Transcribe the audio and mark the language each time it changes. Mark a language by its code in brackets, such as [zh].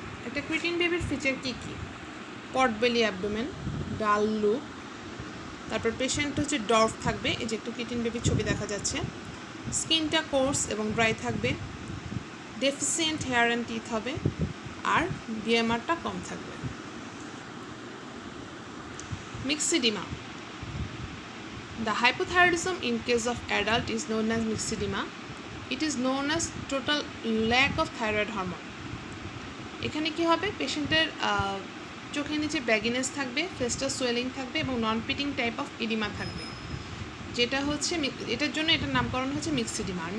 [bn] একটা ক্রিটিন বেবির ফিচার কী কী, পট বেলি অ্যাবডোমেন, ডাল লুক, তারপর পেশেন্ট হচ্ছে ডর্ফ থাকবে, এই যে একটু ক্রিটিন বেবির ছবি দেখা যাচ্ছে, স্কিনটা কোর্স এবং ড্রাই থাকবে, ডেফিসিয়েন্ট হেয়ার অ্যান্ড টিথ হবে, আর বিএমআরটা কম থাকবে। [en] Myxedema. The hypothyroidism in case of adult is known as myxedema. It is known as total lack of thyroid hormone. [bn] এখানে কি হবে, পেশেন্টের চোখের নিচে ব্যাগিনেস থাকবে, ফেসটা সোয়েলিং থাকবে এবং নন পিটিং টাইপ অফ ইডিমা থাকবে, যেটা হচ্ছে এটার জন্য এটার নামকরণ হচ্ছে মিক্সিডিমা।